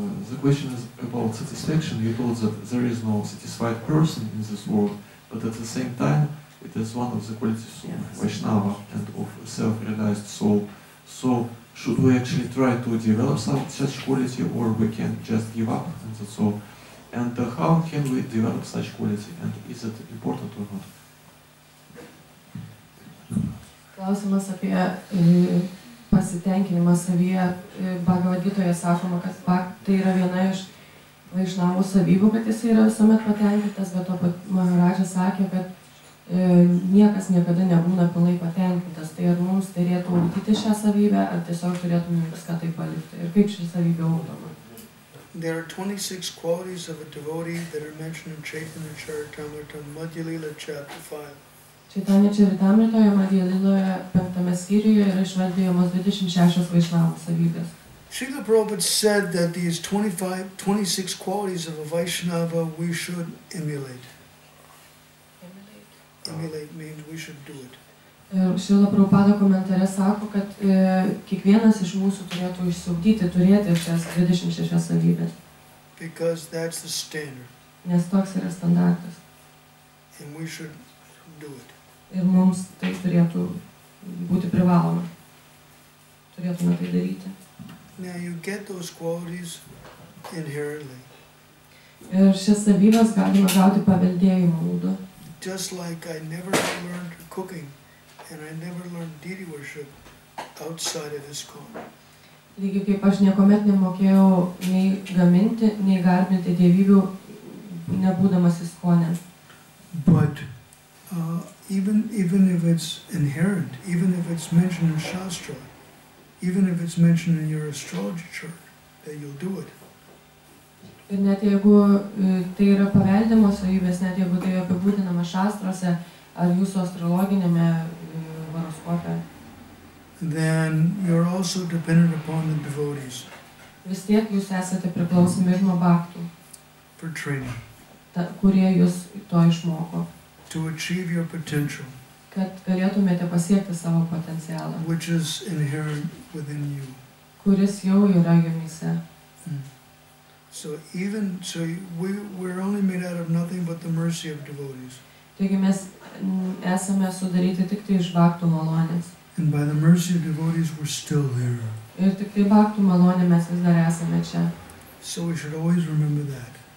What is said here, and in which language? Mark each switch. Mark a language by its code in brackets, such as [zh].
[en] The question is about satisfaction. You told that there is no satisfied person in this world, but at the same time it is one of the qualities of Vaishnava and of self-realized soul. So should we actually try to develop such quality, or we can just give up and that's all? And how can we develop such quality, and is it important or not? [lt] Klausimas apie pasitenkinimą savyje. Bhagavad Gitoje sakoma, kad tai yra viena iš Vaišnavų savybių, kad jis yra visuomet patenkintas, bet to pat Maharajas sakė, kad niekas niekada nebūna pilnai patenkintas. Tai ar mums turėtų ugdyti šią savybę, ar tiesiog turėtume viską taip palikti? Ir kaip ši savybė ugdoma? [en] There are 26 qualities of a devotee that are mentioned in Chaitanya Charitamrita, Madhya Lila, chapter 5. [lt] Chaitanya Charitamritoje, Madhya Liloje, 5 skyriuje yra išvardijamos 26 Vaišnavų savybės. [en] Srila Prabhupada said that these 26 qualities of a Vaishnava we should emulate. Emulate means we should do it. [lt] Srila Prabhupada komentare sako, kad kiekvienas iš mūsų turėtų išsiugdyti, turėti šias 26 savybės. [en] Because that's the standard. [lt] Nes toks yra standartas. [en] And we should do it. [lt] Ir mums tai turėtų būti privaloma. Turėtume tai daryti. [en] Now you get those qualities inherently. [lt] Ir šias savybės galima gauti paveldėjimo būdu. [en] Just like I never learned cooking and I never learned deity worship outside of ISKCON. [lt] Lygiai kaip aš niekuomet nemokėjau nei gaminti, nei garbinti dievybių, nebūdamas ISKCONe. [en] But even if it's inherent, even if it's mentioned in Shastra, even if it's mentioned in your astrology chart, that you'll do it. [lt] Ir net jeigu tai yra paveldimos savybės, net jeigu tai apibūdinama šastrose ar jūsų astrologinėme horoskope, [en] then you're also dependent upon the devotees. [lt] Vis tiek jūs esate priklausomi ir nuo bhaktų, [en] for training, [lt] kurie jūs to išmoko, [en] to achieve your potential, [lt] kad galėtumėte pasiekti savo potencialą, [en] which is inherent within you. [lt] Kuris jau yra jumyse. [en] So we're only made out of nothing but the mercy of devotees. [lt] Taigi mes esame sudaryti tik tai iš bhaktų malonės. [en] And by the mercy of devotees, we're still there. [lt] Ir tik tai bhaktų malonė mes vis dar esame čia. [en] So we should always remember that.